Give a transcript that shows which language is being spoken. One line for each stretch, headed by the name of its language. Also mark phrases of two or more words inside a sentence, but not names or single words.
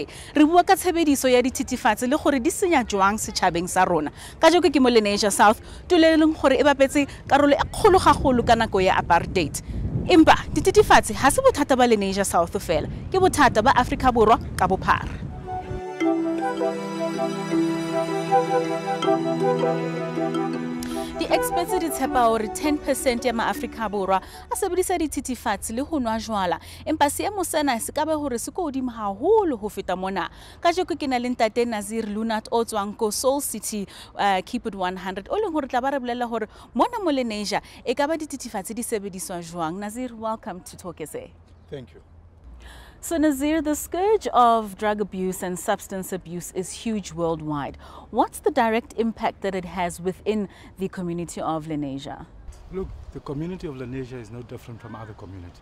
Southern Sotho: Re bua ka tshebediso ya dititifatsi le gore di senya jwang setjhabeng sa rona. Ka joko ke mo Lenasia South, tuleleng gore e bapetse karolo e kgolo gagolo ka nako ya apartheid. Empa dititifatsi ha se bothata ba Lenasia South fela, ke bothata ba Afrika Borwa ka bophara.
English: The experts
Southern Sotho: di tshepa hore 10% ya ma-Afrika Borwa a sebedisa dititifatsi le ho nwa jwala, empa seemo sena se ka be hore se ko hodimo haholo ho feta mona. Ka jeko ke na le ntate Nazir Lunat o tswang ko Soul City Keep It 100 o leng hore tla ba re bolella hore mona mo Lenasia e ka ba dititifatsi di sebediswa jwang.
English: Nazir, welcome to Talk SA. Thank you. So Nazir, the scourge of drug abuse and substance abuse is huge worldwide. What's the direct impact that it has within the community of Lenasia? Look, the community of Lenasia is no different from other communities.